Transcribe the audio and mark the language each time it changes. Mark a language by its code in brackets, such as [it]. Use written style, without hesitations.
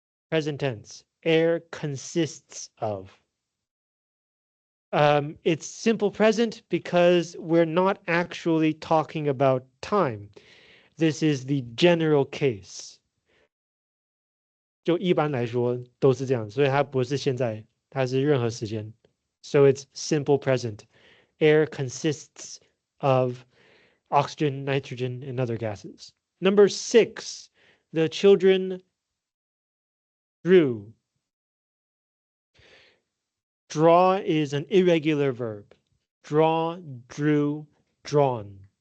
[en] Present tense. Air consists of. It's simple present because we're not actually talking about time. This is the general case. [zh] 就一般来说都是这样，所以它不是现在，它是任何时间。 [en] So it's simple present. Air consists of oxygen, nitrogen, and other gases. Number 6, the children drew. Draw is an irregular verb. Draw, drew, drawn.